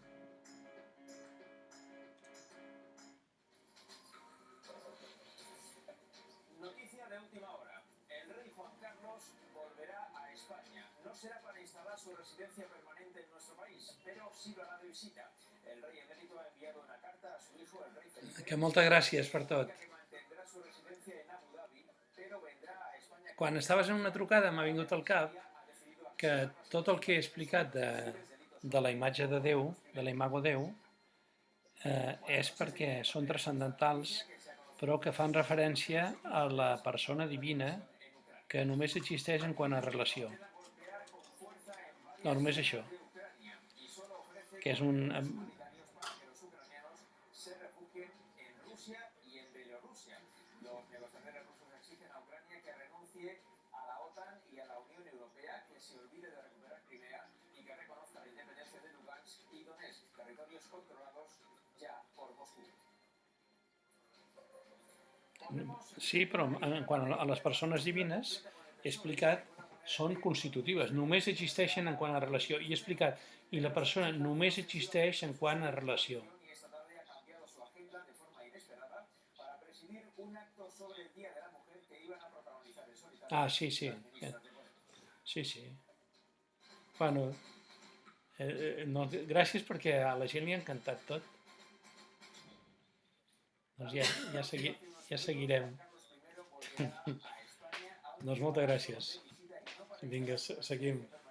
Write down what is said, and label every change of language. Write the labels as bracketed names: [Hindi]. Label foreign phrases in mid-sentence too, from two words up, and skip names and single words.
[Spanish] Noticia de última hora. El rey Juan Carlos volverá a España. No será para instalar su residencia permanente en nuestro país, pero sí lo hará de visita. El rey emérito ha enviado una carta a su hijo, el rey Felipe, [Catalan] Que moltes gràcies per tot. [Spanish] que mantendrà su residencia en Abu Dhabi, pero vendrá a España. [Catalan] Quan estaves en una trucada m'ha vingut al cap que tot el que he explicat de la imatge de Déu, de la imago Déu, és perquè són transcendentals, però que fan referència a la persona divina que només existeix en quant a relació. No, només això. Que és un... [Spanish] Se refugien en Rusia y en Bielorrusia. Los negociadores rusos exigen a Ucrania que renuncie a la OTAN y a la Unión Europea, que se olvide de recuperar Crimea y que reconozca la independencia de Lugansk y Donetsk, territorios controlados ya por Moscú. [Catalan] Sí, però en quant a les persones divines, he explicat, són constitutives, només existeixen en quant a relació. I he explicat, i la persona només existeix en quant a relació. [Spanish] Y esta tarde ha cambiado su agenda de forma inesperada para presidir un acto sobre el Día de la Mujer que iban a protagonizar en solitario. [Catalan] Ah, sí, sí. Sí, sí. Bueno, no, gràcies perquè a la gent li ha encantat tot. Doncs ja seguirem. Doncs moltes gràcies. Vinga, seguim.